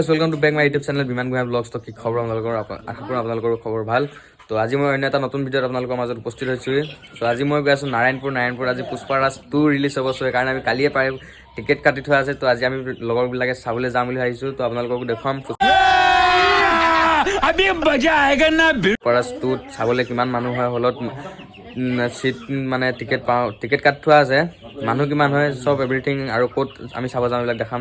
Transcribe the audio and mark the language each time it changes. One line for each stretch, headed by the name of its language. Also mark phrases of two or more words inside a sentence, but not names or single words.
English: welcome to back my YouTube channel Biman Gohai blogs.
Assamese: तो কি খবৰ আপোনালোকৰ আশা কৰোঁ আপোনালোকৰ খবৰ ভাল। তো আজি মই অন্য এটা নতুন ভিডিঅ'ত আপোনালোকৰ মাজত উপস্থিত হৈছোঁ। তো আজি মই গৈ আছোঁ নাৰায়ণপুৰ আজি পুষ্পাৰাজ 2 ৰিলিজ হ'ব। চ' সেইকাৰণে আমি কালিয়ে প্ৰায় টিকেট কাটি থোৱা আছে। তো আজি আমি লগৰবিলাকে চাবলৈ যাম বুলি ভাবিছোঁ। তো আপোনালোকক দেখুৱাম পুষ্পাৰাজ 2 চাবলৈ কিমান মানুহ হয়, হলত চিট মানে টিকেট কাটি থোৱা আছে, মানুহ কিমান হয়, চব এভৰিথিং আৰু ক'ত আমি চাব যাম এইবিলাক দেখাম।